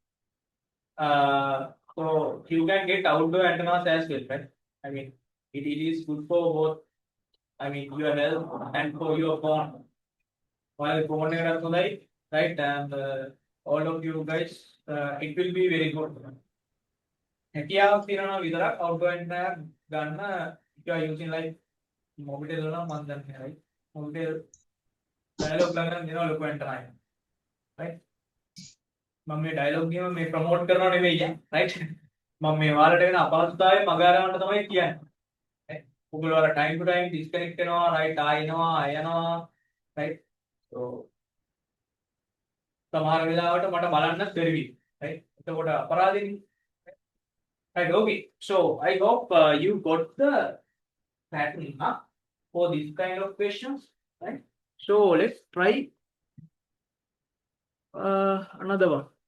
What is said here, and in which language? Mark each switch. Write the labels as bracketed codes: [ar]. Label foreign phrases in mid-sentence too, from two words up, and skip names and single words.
[en] So you can get outdoor antennas as well, right? I mean, it is good for both. I mean, your health and for your phone. While phone [si] එකකට හොඳයි, [en] right? And all of you guys, it will be very good. [si] හැකියාවක් තියෙනවා විතරක් [en] outdoor antenna [si] ගන්න. [en] If you are using like mobile [si] නම් මම දන්නේ, [en] right? [si] Mobile dialog ළඟ දෙනවා ලොකු antenna එක, right? මම මේ ඩයලොග් එකම මේ ප්‍රොමෝට් කරනව නෙවෙයි right මම මේ ඔයාලට වෙන අපහසුතාවය මග අරවන්න තමයි කියන්නේ ඔයගොල්ලෝ අර [en] time to time disconnect [si] වෙනවා right ආයෙනවා යනවා [en] right so [si] සමහර වෙලාවට මට බලන්නත් බැරි වෙයි right එතකොට අපරාධෙන්නේ [en] right okay so I hope you got the pattern for this kind of questions right so let's try another one.